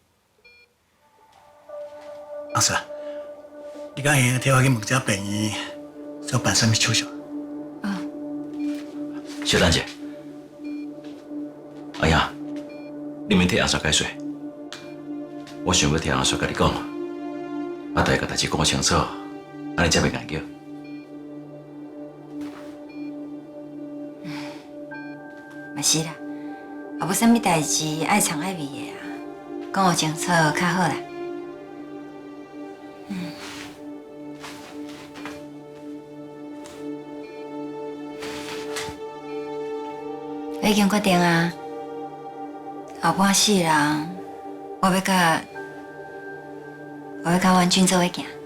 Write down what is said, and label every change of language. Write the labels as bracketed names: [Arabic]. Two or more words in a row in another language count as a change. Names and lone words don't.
[Min Nan Chinese] 阿叔，你敢会替我去问一下病院，要办什么手续？小丹姐，阿英，你免替阿叔解说，我想要听阿叔甲你讲，大家代志讲清楚，安尼才袂硬叫。嘛是啦，也无啥物代志爱藏爱秘的啊，讲互清楚较好啦。我已经决定啊，后半世人，我要甲阮君做伙行。